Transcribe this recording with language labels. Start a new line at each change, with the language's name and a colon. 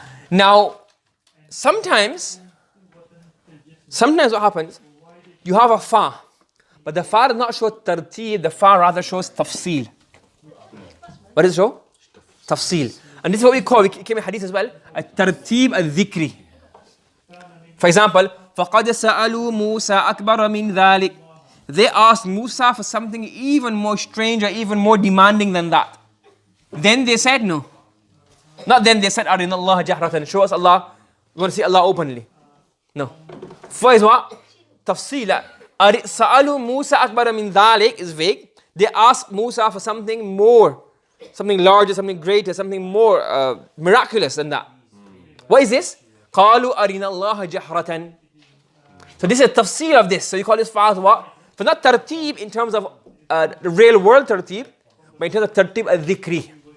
English: Now, sometimes what happens, you have a fa, but the fa does not show tartib, the fa rather shows tafsil. What does it show? Tafsil. And this is what we call, it came in hadith as well, at-tartib al-dhikri. For example,
Arabic: فَقَدْ سَأَلُوا مُوسَى أَكْبَرَ مِنْ ذَلِكَ.
English: They asked Musa for something even more strange or even more demanding than that. Then they said no. Not then they said,
Arabic: أَرِنَ اللَّهَ جَهْرَةً.
English: Show us Allah. We want to see Allah openly. No. First is what? Tafsila.
Arabic: سَأَلُوا مُوسَى أَكْبَرَ مِنْ ذَلِكَ
English: is vague. They asked Musa for something more, something larger, something greater, something more miraculous than that. What is this?
Arabic: قَالُوا أَرِنَ اللَّهَ جَهْرَةً.
English: So this is a tafsir of this. So you call this fast what? So not tartib in terms of the real world tartib, but in terms of tartib al-dhikri.